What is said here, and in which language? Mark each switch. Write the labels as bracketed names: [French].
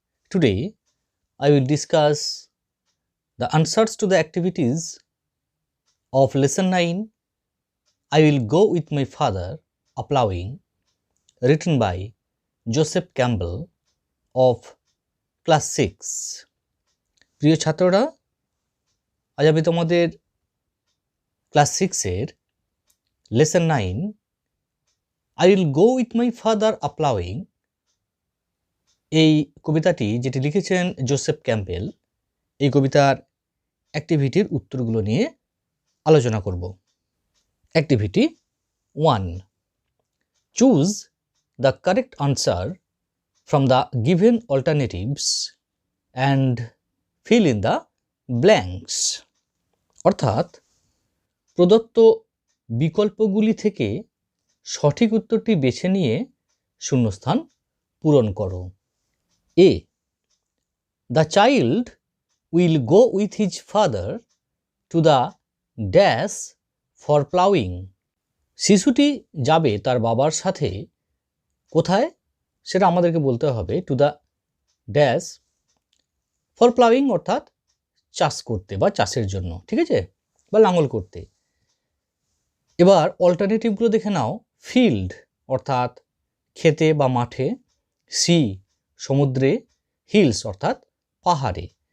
[English] Today I will discuss the answers to the activities of lesson 9. I will go with my father, A-ploughing, written by Joseph Campbell of class 6. [Bangla] প্রিয় ছাত্ররা, আজ আমি তোমাদের class 6 এর lesson 9 I will go with my father A-ploughing এই কবিতাটি যেটি লিখেছেন জোসেফ ক্যাম্পবেল, এই কবিতার অ্যাক্টিভিটির উত্তরগুলো নিয়ে আলোচনা করব। [English] Activity 1. Choose the correct answer from the given alternatives and fill in the blanks. [Bangla] অর্থাৎ প্রদত্ত বিকল্পগুলি থেকে সঠিক উত্তরটি বেছে নিয়ে শূন্যস্থান পূরণ করো। [English] A. The child will go with his father to the dash for ploughing. [Bangla] শিশুটি যাবে তার বাবার সাথে কোথায়, সেটা আমাদেরকে বলতে হবে [English] to the dash for ploughing, [Bangla] অর্থাৎ চাষ করতে বা চাষের জন্য, ঠিক আছে, বা লাঙল করতে। এবার অল্টারনেটিভগুলো দেখে নাও। ফিল্ড অর্থাৎ খেতে বা মাঠে, সি সমুদ্রে, হিলস অর্থাৎ পাহাড়ে।